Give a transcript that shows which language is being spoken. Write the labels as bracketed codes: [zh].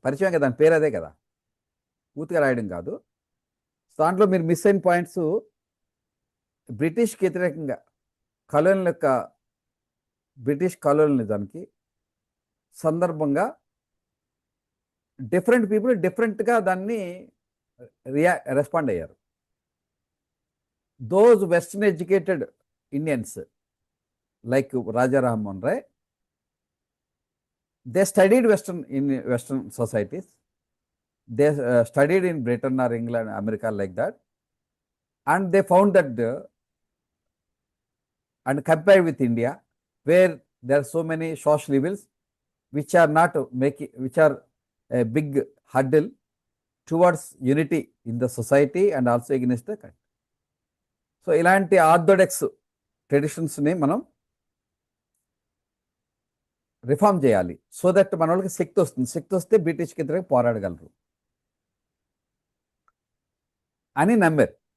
[te] పరిచయం కదా, దాని పేరు అదే కదా, పూర్తిగా రాయడం కాదు. దాంట్లో మీరు మిస్ అయిన పాయింట్స్, బ్రిటిష్కి వ్యతిరేకంగా బ్రిటిష్ కాలోనిజానికి సందర్భంగా డిఫరెంట్ పీపుల్ డిఫరెంట్గా దాన్ని రెస్పాండ్ అయ్యారు. [en] Those western educated Indians like Raja Rammohan Roy, they studied western societies. They studied in Britain or England, America, like that, and they found that and compared with India, where there are so many social evils which are a big hurdle towards unity in the society and also against the country. [te] So ఇలాంటి orthodox ట్రెడిషన్స్ని మనం reform చేయాలి, so that మన వాళ్ళకి శక్తి వస్తుంది. శక్తి వస్తే బ్రిటిష్కి వ్యతిరేకంగా పోరాడగలరు అని నమ్మారు.